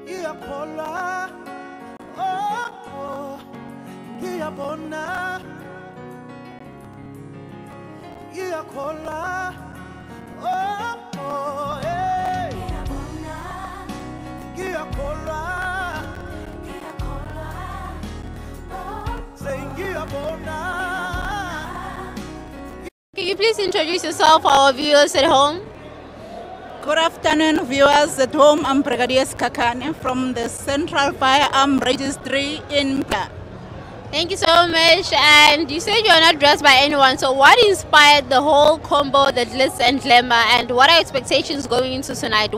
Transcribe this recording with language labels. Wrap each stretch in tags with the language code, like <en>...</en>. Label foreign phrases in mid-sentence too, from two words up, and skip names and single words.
<zu>ngiyakholwa oh ngiyabona ngiyakholwa oh hey ngiyakholwa say ngiyabona.</zu> <en>Can you please introduce yourself for our viewers at home? Good afternoon, viewers at home. I'm Brigadier Skakane from the Central Firearm Registry in Mpa. Thank you so much. And you said you're not dressed by anyone. So what inspired the whole combo, the glitz and glamour, and what are expectations going into tonight?</en>